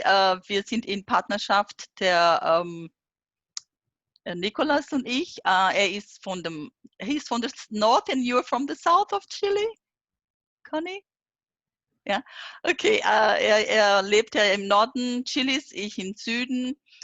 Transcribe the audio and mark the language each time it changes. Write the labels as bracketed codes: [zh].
[de] Wir sind in Partnerschaft der Nicolas und ich. [en] He's from the north and you're from the south of Chile, Conny? [de] Ja, okay. Er lebt ja im Norden Chiles, ich im Süden.